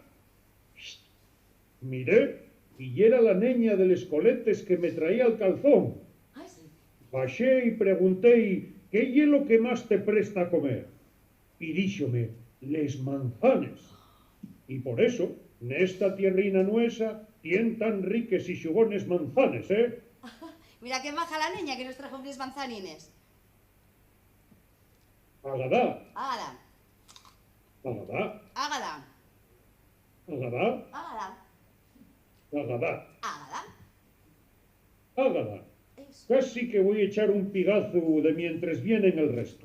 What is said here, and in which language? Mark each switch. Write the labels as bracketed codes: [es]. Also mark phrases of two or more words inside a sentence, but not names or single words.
[ast] Shht. Miré y era la neña de les coletes que me traía el calzón. [es] Ay, sí. [ast] Baxé y pregunté, ¿qué ye lo que más te presta a comer? Y díxome, les manzanes. Y por eso, nesta tierrina nuesa, tien tan riques y xugones manzanes, ¿eh? [es] Mira qué maja la niña que nos trajo unos manzanines. Agadá, Ágada, agadá, ágada, agadá, ágada, agadá, ágada. ágada. Eso. Casi que voy a echar un pigazo de mientras vienen el resto.